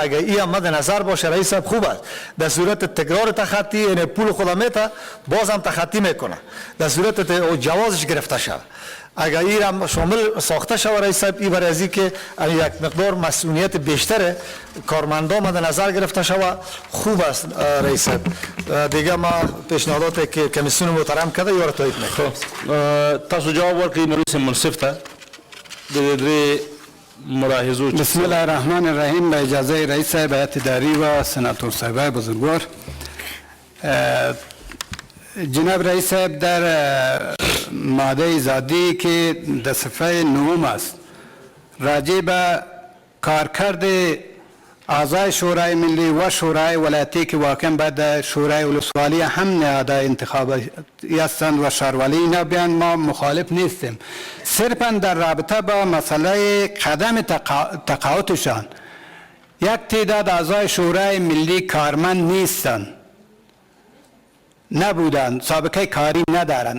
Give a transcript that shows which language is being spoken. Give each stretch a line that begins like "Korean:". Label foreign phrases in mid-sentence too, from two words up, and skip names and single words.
Persian: اگر این هم مد نظر باشه رئیس صاحب خوب است. در صورت تکرار تخطی یعنی پول خود میته باز هم تخطی میکنه، در صورت جوازش گرفته شد. اگر این هم شامل ساخته شود رئیس صاحب این برای ازی که یک مقدار مسئولیت بیشتر کارمندان مد نظر گرفته شود خوب است رئیس صاحب. دیگه ما پیشنهادات که کمیسیون محترم کرده یا را تایید میکنم.
Pashto: تاسو جواب ورکړئ مولوي صاحب منصف ته د درې ملاحظو.
Arabic: بسم الله الرحمن الرحیم.
Persian: با اجازه رئیس صاحب هیئت اداری و سناتور صاحبای بزرگوار، جناب رئیس صاحب در ماده ایزادی که در صفحه 9 است راجع به کارکرد اعضای شورای ملی و شورای ولایتی که واقعا بعد شورای ولسوالی هم نهاد انتخابی هستند و شهرولی اینا بیان ما مخالف نیستیم، صرفا در رابطه با مسئله قدم تقاعدشان یک تعداد اعضای شورای ملی کارمند نیستند، نبودند، سابقه کاری ندارند.